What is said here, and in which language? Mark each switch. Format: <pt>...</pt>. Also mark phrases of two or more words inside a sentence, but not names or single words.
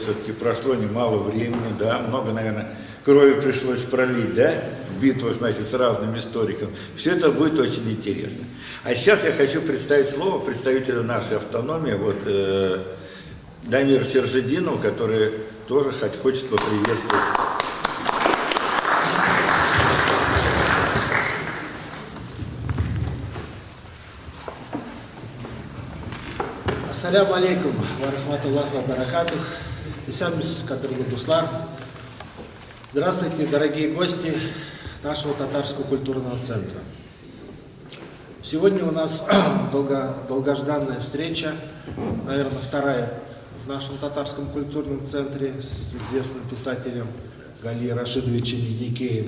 <ru>Все-таки прошло немало времени, да, много, наверное, крови пришлось пролить, да, в битвах, значит, с разным историком. Все это будет очень интересно. А сейчас я хочу представить слово представителю нашей автономии, вот, Дамиру Сержидинову, который тоже хочет поприветствовать.</ru> <ar>السلام عليكم، ورحمة الله وبركاته.</ar> <tt>Исамис Катыргудуслар.</tt> <ru>Здравствуйте, дорогие гости нашего татарского культурного центра. Сегодня у нас долгожданная встреча, наверное, вторая в нашем татарском культурном центре с известным писателем Гали Рашидовичем Еникеем.</ru>